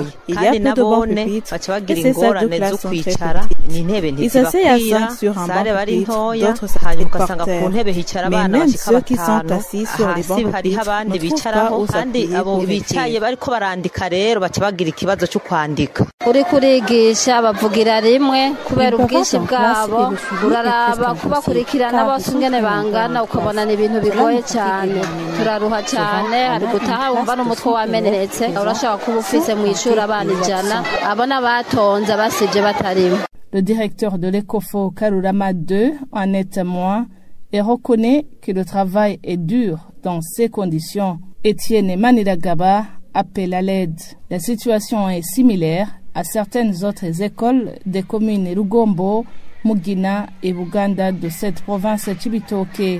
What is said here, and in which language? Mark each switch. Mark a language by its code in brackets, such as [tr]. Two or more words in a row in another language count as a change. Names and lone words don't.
[fr] Il y a peu de bons pupitres et ces salles de classe sont très petites. Ils s'asseyent à 5 sur un banc pupitre, d'autres s'assoient par terre. Mais même ceux qui sont assis sur les bancs pupitres ne trouvent pas où s'appuyer pour écrire. [rn] Kugira rimwe kubera ubwinshi bwabo uraraba kubakurikirana bose ingene bangana ukabona ni ibintu bigoye cyane turaruha cyane ari gutaha wumva n'umutwe wameneretse urashaka kuba ufise mu ishuri abana ijana abona batonze basije batarimo. [fr] Le directeur de l'Ecofo Karurama 2 en est témoin et reconnaît que le travail est dur dans ces conditions. Etienne Maniragaba appelle à l'aide. La situation est similaire à certaines autres écoles des communes Rugombo, Mugina et Buganda de cette province Chibitoke.